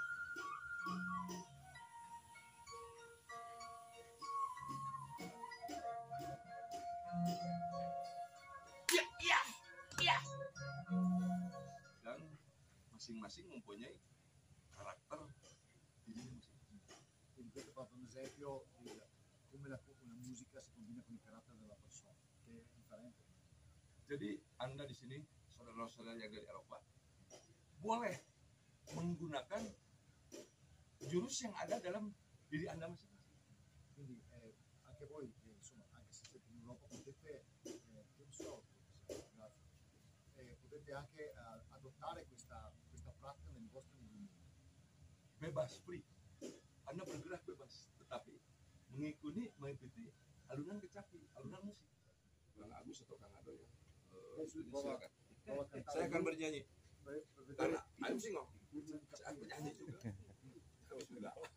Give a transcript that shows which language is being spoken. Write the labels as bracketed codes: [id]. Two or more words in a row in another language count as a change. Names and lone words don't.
[id] Dan masing-masing mempunyai karakter dirinya masing-masing. [it] Quindi questo è proprio un esempio di come una musica si combina con il carattere della persona, che è differente. [id] Jadi Anda di sini, saudara-saudara yang dari Eropa, boleh menggunakan jurus yang ada dalam diri Anda masing-masing. [it] Quindi anche voi, insomma, anche se siete in Europa, potete, potete anche adottare questa pratica nei vostri movimenti. [id] Bebas, free. Anda bergerak bebas, tetapi mengikuti alunan kecapi, alunan musik. Bang Agus atau Kang Ado ya? Silakan. Saya akan bernyanyi. Karena [en] I'm single. [id] Saya bernyanyi juga. Bismillah.